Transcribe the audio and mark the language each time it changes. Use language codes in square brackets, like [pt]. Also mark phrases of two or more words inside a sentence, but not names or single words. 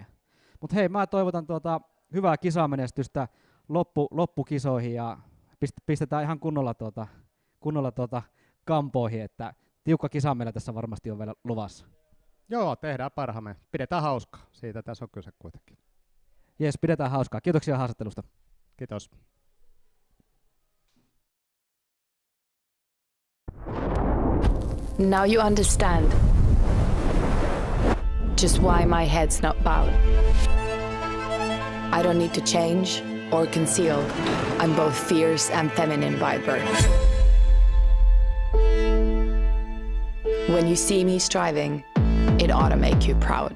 [fi] Mutta hei, mä toivotan hyvää kisamenestystä loppukisoihin ja pistetään ihan kunnolla kampoihin, että tiukka kisa meillä tässä varmasti on vielä luvassa. Joo, tehdään parhaamme. Pidetään hauskaa. Siitä tässä on kyse kuitenkin. Jes, pidetään hauskaa. Kiitoksia haastattelusta. Kiitos. [en] Now you understand just why my head's not bowed. I don't need to change or conceal. I'm both fierce and feminine by birth. When you see me striving, it ought to make you proud.